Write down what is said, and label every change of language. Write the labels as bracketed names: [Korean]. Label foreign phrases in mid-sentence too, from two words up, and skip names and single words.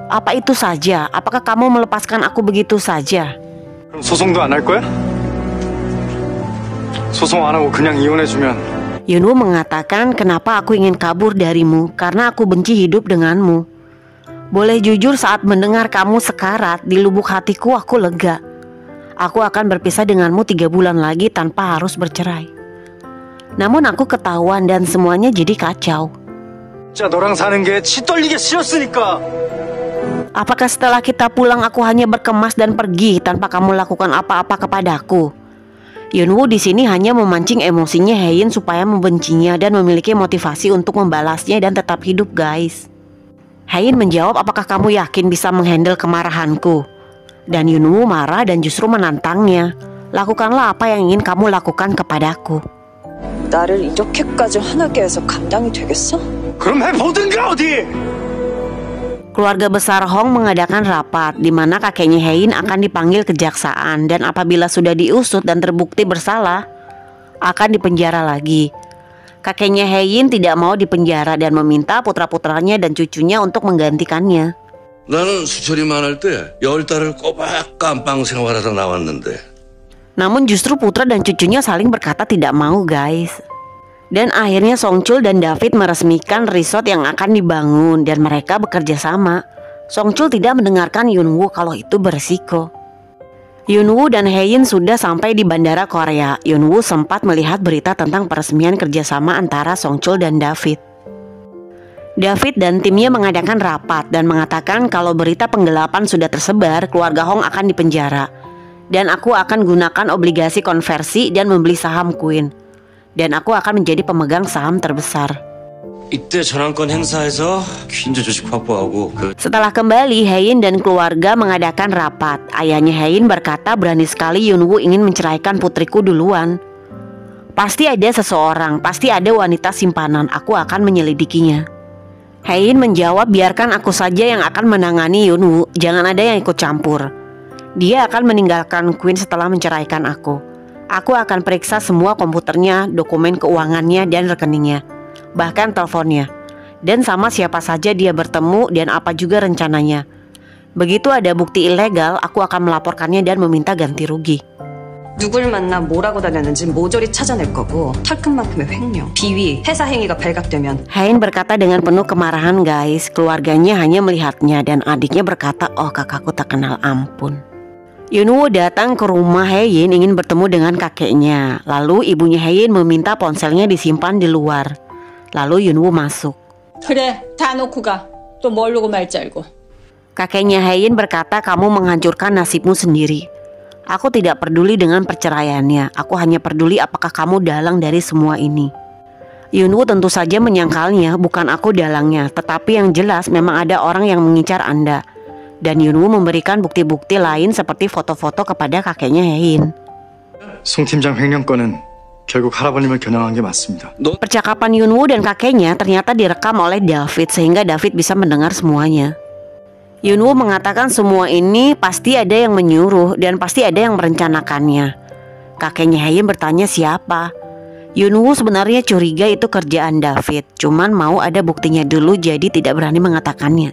[Indonesian] Apa itu saja? Apakah kamu melepaskan aku begitu saja?" [Korean] 그럼 소송도 안 할 거야? 소송 안 하고 그냥 이혼해주면 [Indonesian] Yunwoo mengatakan, "Kenapa aku ingin kabur darimu? Karena aku benci hidup denganmu. Boleh jujur, saat mendengar kamu sekarat, di lubuk hatiku aku lega. Aku akan berpisah denganmu 3 bulan lagi tanpa harus bercerai." Namun aku ketahuan dan semuanya jadi kacau. [Korean] 진짜 너랑 사는 게 치 떨리게 싫었으니까. [Indonesian] Apakah setelah kita pulang aku hanya berkemas dan pergi tanpa kamu lakukan apa-apa kepadaku? Yunwoo di sini hanya memancing emosinya Hein supaya membencinya dan memiliki motivasi untuk membalasnya dan tetap hidup, guys. Hein menjawab, "Apakah kamu yakin bisa menghandle kemarahanku?" Dan Yunwoo marah dan justru menantangnya, "Lakukanlah apa yang ingin kamu lakukan kepadaku." [Korean] 나를 이렇게까지 화나게 해서 감당이 되겠어? 그럼 해보든가 어디? [Indonesian] Keluarga besar Hong mengadakan rapat di mana kakeknya Hein akan dipanggil kejaksaan dan apabila sudah diusut dan terbukti bersalah akan dipenjara lagi. Kakeknya Hein tidak mau dipenjara dan meminta putra-putranya dan cucunya untuk menggantikannya. [Korean] 나는 수철이 많을 때 10달을 꼬박 깜빵 생활하다 나왔는데. [Indonesian] Namun justru putra dan cucunya saling berkata tidak mau, guys. Dan akhirnya Songchul dan David meresmikan resort yang akan dibangun dan mereka bekerja sama. Songchul tidak mendengarkan Yunwoo kalau itu berisiko. Yunwoo dan Hein sudah sampai di bandara Korea. Yunwoo sempat melihat berita tentang peresmian kerjasama antara Songchul dan David. David dan timnya mengadakan rapat dan mengatakan kalau berita penggelapan sudah tersebar, keluarga Hong akan dipenjara. Dan aku akan gunakan obligasi konversi dan membeli saham Queen. Dan aku akan menjadi pemegang saham terbesar. [Korean] 이때 전환권 행사해서 퀸즈 주식 확보하고 [Indonesian] Setelah kembali, Hein dan keluarga mengadakan rapat. Ayahnya Hein berkata, "Berani sekali Yunwoo ingin menceraikan putriku duluan. Pasti ada seseorang, pasti ada wanita simpanan, aku akan menyelidikinya." Hein menjawab, "Biarkan aku saja yang akan menangani Yunwoo, jangan ada yang ikut campur. Dia akan meninggalkan Queen setelah menceraikan aku. Aku akan periksa semua komputernya, dokumen keuangannya dan rekeningnya, bahkan teleponnya, dan sama siapa saja dia bertemu dan apa juga rencananya. Begitu ada bukti ilegal, aku akan melaporkannya dan meminta ganti rugi." [Korean] 누굴 만나 뭐라고 다녔는지 모조리 찾아낼 거고 털끝만큼의 횡령, 비위, 회사 행위가 발각되면 [Indonesian] Hein berkata dengan penuh kemarahan guys. Keluarganya hanya melihatnya dan adiknya berkata, oh kakakku tak kenal ampun. Yunwoo datang ke rumah Hein ingin bertemu dengan kakeknya. Lalu ibunya Hein meminta ponselnya disimpan di luar. Lalu Yunwoo masuk. [Korean] 그래, 다 놓고 가. 또 모르고 말지 알고. [Indonesian] Kakeknya Hein berkata, kamu menghancurkan nasibmu sendiri. Aku tidak peduli dengan perceraiannya. Aku hanya peduli apakah kamu dalang dari semua ini. Yunwoo tentu saja menyangkalnya bukan aku dalangnya, tetapi yang jelas memang ada orang yang mengincar Anda. Dan Yunwoo memberikan bukti-bukti lain seperti foto-foto kepada kakeknya Hein. [Korean] 송 팀장 횡령 건은 결국 할아버님을 겨냥한 게 맞습니다. [Indonesian] Percakapan Yunwoo dan kakeknya ternyata direkam oleh David sehingga David bisa mendengar semuanya. Yunwoo mengatakan semua ini pasti ada yang menyuruh dan pasti ada yang merencanakannya. Kakeknya Hein bertanya siapa. Yunwoo sebenarnya curiga itu kerjaan David, cuman mau ada buktinya dulu jadi tidak berani mengatakannya.